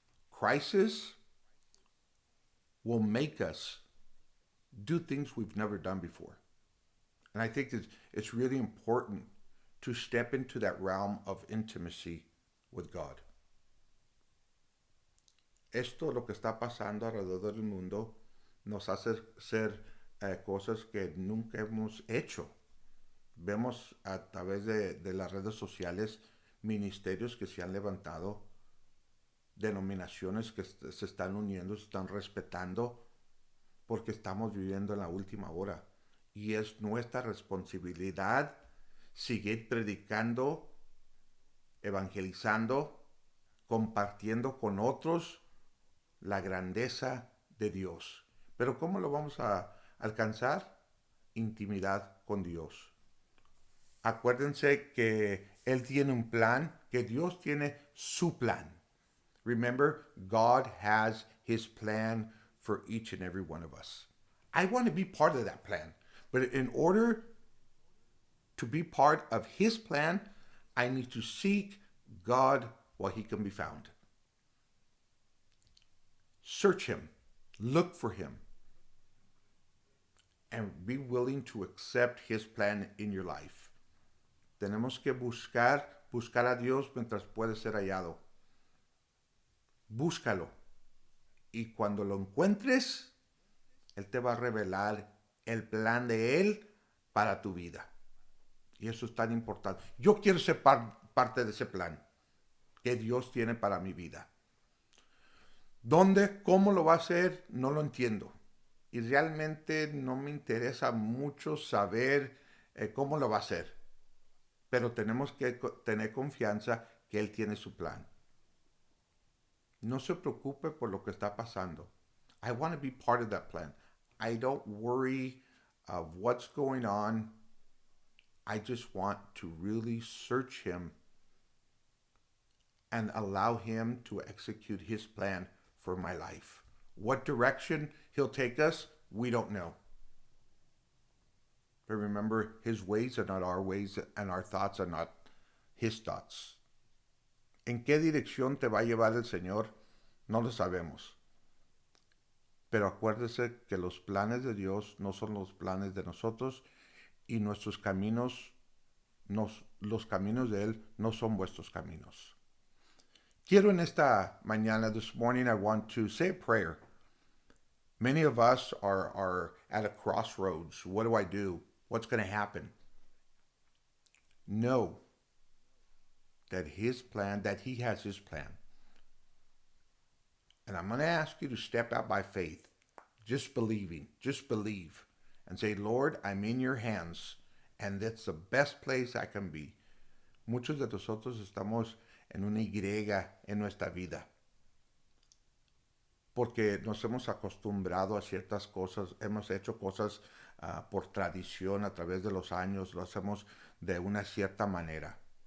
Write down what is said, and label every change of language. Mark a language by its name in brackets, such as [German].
[English] Crisis will make us do things we've never done before. And I think it's really important to step into that realm of intimacy with God. [Spanish] Esto, lo que está pasando alrededor del mundo, nos hace hacer cosas que nunca hemos hecho. Vemos a través de las redes sociales ministerios que se han levantado, denominaciones que se están uniendo, se están respetando, porque estamos viviendo en la última hora. Y es nuestra responsabilidad seguir predicando, evangelizando, compartiendo con otros la grandeza de Dios. Pero ¿cómo lo vamos a alcanzar? Intimidad con Dios. Acuérdense que Él tiene un plan, que Dios tiene su plan. [English] Remember, God has his plan for each and every one of us. I want to be part of that plan. But in order to be part of his plan, I need to seek God while he can be found. Search him, look for him, and be willing to accept his plan in your life. [Spanish] Tenemos que buscar a Dios mientras puede ser hallado. Búscalo. Y cuando lo encuentres, Él te va a revelar el plan de Él para tu vida. Y eso es tan importante. Yo quiero ser parte de ese plan que Dios tiene para mi vida. ¿Dónde? ¿Cómo lo va a hacer? No lo entiendo. Y realmente no me interesa mucho saber cómo lo va a hacer. Pero tenemos que tener confianza que Él tiene su plan. No se preocupe por lo que está pasando. [English] I want to be part of that plan. I don't worry of what's going on. I just want to really search him and allow him to execute his plan for my life. What direction he'll take us, we don't know. But remember, his ways are not our ways, and our thoughts are not his thoughts. [Spanish] ¿En qué dirección te va a llevar el Señor? No lo sabemos. Pero acuérdese que los planes de Dios no son los planes de nosotros y nuestros caminos, los caminos de Él no son vuestros caminos. Quiero en esta mañana, [English] this morning, I want to say a prayer. Many of us are at a crossroads. What do I do? What's going to happen? Know that his plan, that he has his plan. And I'm going to ask you to step out by faith, just believing, just believe, and say, Lord, I'm in your hands, and that's the best place I can be. [Spanish] Muchos de nosotros estamos en una Y en nuestra vida, porque nos hemos acostumbrado a ciertas cosas, hemos hecho cosas por tradición a través de los años, lo hacemos de una cierta manera.